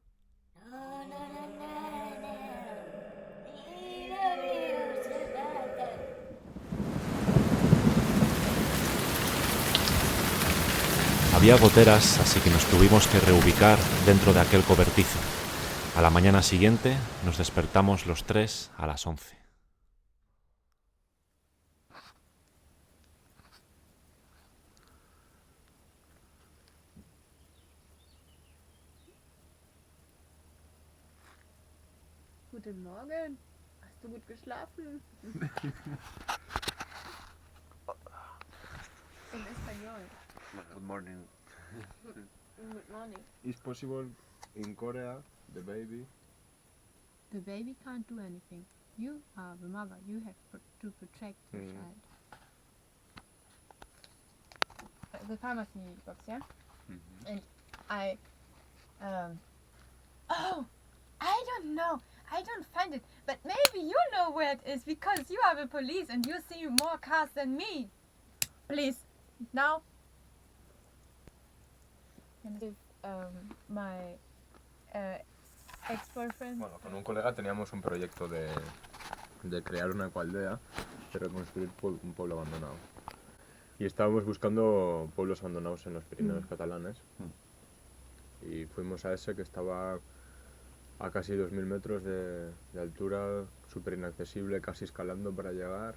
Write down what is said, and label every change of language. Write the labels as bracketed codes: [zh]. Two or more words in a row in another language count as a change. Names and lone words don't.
[es] Había goteras, así que nos tuvimos que reubicar dentro de aquel cobertizo. A la mañana siguiente nos despertamos los 3 a las 11. [de] Guten Morgen. Hast du gut geschlafen? [es] En español. [en] Good morning. Good morning. Is possible in Korea the baby? The baby can't do anything. You are the mother. You have to protect the child. The pharmacy box, yeah? And I oh, I don't know. I don't find it. But maybe you know where it is because you are the police and you see more cars than me. Please, now. And my ex-boyfriend. [es] Bueno, con un colega teníamos un proyecto de crear una ecoaldea, de reconstruir un pueblo abandonado. Y estábamos buscando pueblos abandonados en los Pirineos catalanes. Y fuimos a ese que estaba a casi 2000 metros de altura, súper inaccesible, casi escalando para llegar.